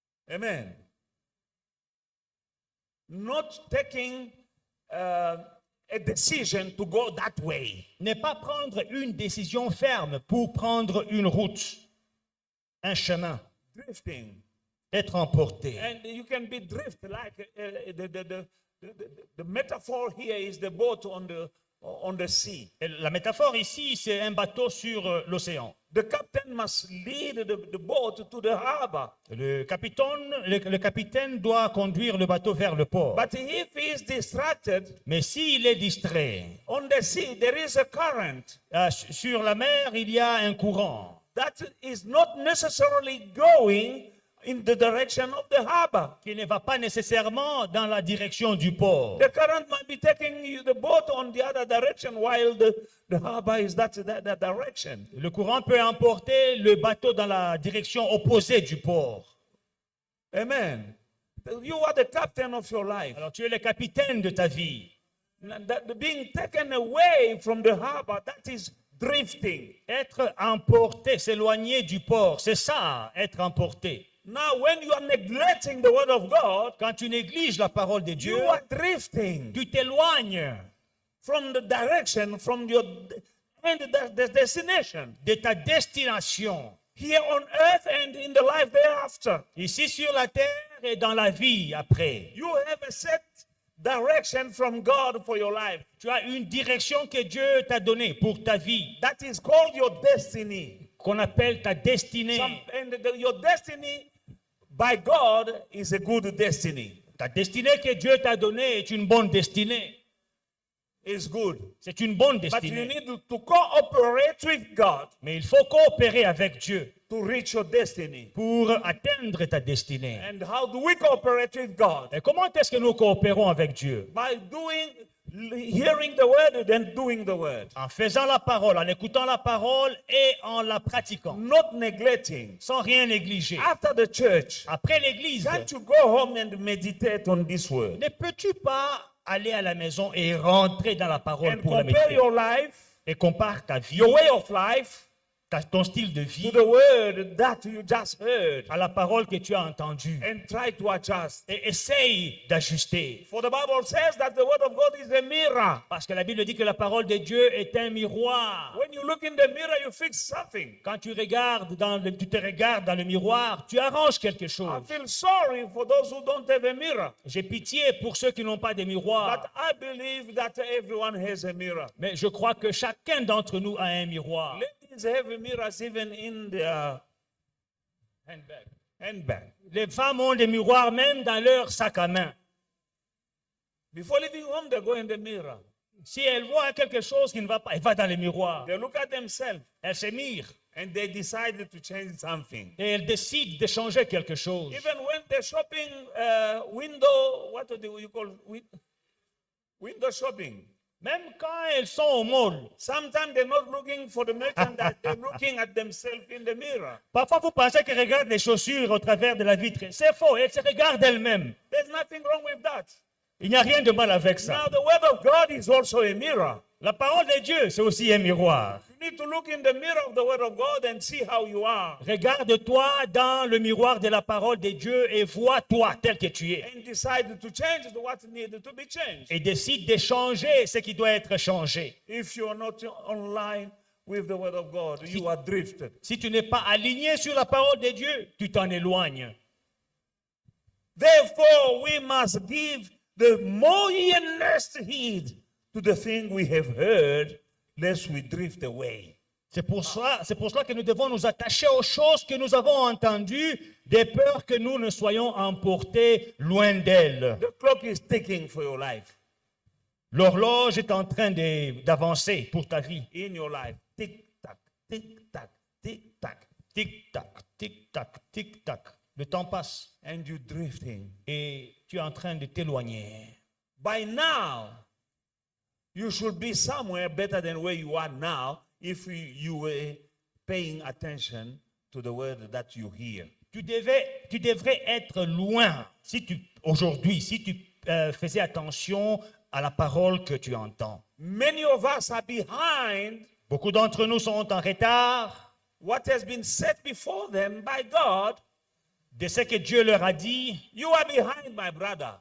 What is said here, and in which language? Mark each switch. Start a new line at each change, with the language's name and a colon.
English: Amen. Not taking a decision to go that way.
French: Ne pas prendre une décision ferme pour prendre une route, un chemin,
English: Drifting.
French: être emporté.
English: And you can be drift like the metaphor here is the boat on the sea.
French: Et la métaphore ici, c'est un bateau sur l'océan.
English: The captain must lead the boat to the harbor.
French: Le capitaine doit conduire le bateau vers le port.
English: But if he is distracted,
French: Mais s'il est distrait,
English: on the sea there is a current
French: sur la mer, il y a un courant
English: that is not necessarily going in the direction of the harbor.
French: qui ne va pas nécessairement dans la direction du port.
English: The current might be taking the boat on the other direction while the harbor is that direction.
French: Le courant peut emporter le bateau dans la direction opposée du port.
English: Amen. You are the captain of your life.
French: Alors tu es le capitaine de ta vie.
English: Being taken away from the harbor, that is drifting.
French: Être emporté, s'éloigner du port, c'est ça, être emporté.
English: Now, when you are neglecting the word of God,
French: Quand tu négliges la parole de Dieu,
English: you are drifting
French: tu t'éloignes
English: from the direction, from your and the destination
French: de ta destination,
English: here on earth and in the life thereafter.
French: ici sur la terre et dans la vie après.
English: You have a set direction from God for your life.
French: Tu as une direction que Dieu t'a donnée pour ta vie,
English: That is called your destiny.
French: qu'on appelle ta destinée.
English: Your destiny by God is a good destiny.
French: Ta destinée que Dieu t'a donnée est une bonne destinée.
English: It's good.
French: C'est une bonne
English: But you
French: destinée.
English: need to cooperate with God
French: Mais il faut coopérer avec Dieu
English: to reach your destiny.
French: pour atteindre ta destinée.
English: And how do we cooperate with God?
French: Et comment est-ce que nous coopérons avec Dieu?
English: By hearing the word and doing the word.
French: En faisant la parole, en écoutant la parole et en la pratiquant,
English: Not neglecting.
French: sans rien négliger.
English: After the church,
French: Après l'église,
English: can't you go home and meditate on this word?
French: ne peux-tu pas aller à la maison et rentrer dans la parole
English: And
French: pour la
English: compare
French: méditer
English: your life,
French: et compare ta vie,
English: your way of life,
French: ton style de
English: to
French: vie
English: the word that you just heard
French: à la parole que tu as entendue
English: and try to adjust.
French: et essaye d'ajuster.
English: For the Bible says that the word of God is a mirror.
French: Parce que la Bible dit que la parole de Dieu est un miroir.
English: When you look in the mirror, you fix something.
French: Quand tu te regardes dans le miroir, tu arranges quelque
English: I
French: chose.
English: feel sorry for those who don't have a mirror.
French: J'ai pitié pour ceux qui n'ont pas de
English: But
French: miroir.
English: I believe that everyone has a mirror.
French: Mais je crois que chacun d'entre nous a un miroir.
English: Ladies have mirrors even in their handbag.
French: Les femmes ont des miroirs même dans leur sac à main.
English: Before leaving home, they go in the mirror.
French: Si elles voient quelque chose qui ne va pas, elles vont dans le miroir.
English: They look at themselves
French: Elles se mirent
English: and they decide to change something.
French: et elles décident de changer quelque chose.
English: Even when the shopping window, what do you call window shopping?
French: Même quand elles sont au mall,
English: Sometimes they're not looking for the merchandise, they're looking at themselves in the mirror.
French: parfois vous pensez qu'elles regardent les chaussures au travers de la vitre. C'est faux, elles se regardent elles-mêmes.
English: There's nothing wrong with that.
French: Il n'y a rien de mal avec ça.
English: Now, the word of God is also a mirror.
French: La parole de Dieu, c'est aussi un miroir.
English: You need to look in the mirror of the word of God and see how you are.
French: Regarde-toi dans le miroir de la parole de Dieu et vois-toi tel que tu es.
English: And decide to change what needed to be changed.
French: Et décide de changer ce qui doit être changé.
English: If you are not online with the word of God, you are drifted.
French: Si tu n'es pas aligné sur la parole de Dieu, tu t'en éloignes.
English: Therefore, we must give the more earnest heed to the thing we have heard, lest we drift away.
French: C'est pour cela que nous devons nous attacher aux choses que nous avons entendues, de peur que nous ne soyons emportés loin d'elles.
English: The clock is ticking for your life.
French: L'horloge est en train d'avancer pour ta vie.
English: In your life. Tick tack, tick tack, tick tack.
French: Tic-tac, tic-tac, tic-tac. Le temps passe
English: And you're drifting.
French: et tu es en train de t'éloigner.
English: By now, you should be somewhere better than where you are now if you were paying attention to the word that you hear.
French: Tu devrais être loin aujourd'hui, si tu faisais attention à la parole que tu entends.
English: Many of us are behind
French: Beaucoup d'entre nous sont en retard
English: what has been set before them by God.
French: de ce que Dieu leur a dit.
English: You are behind, my brother.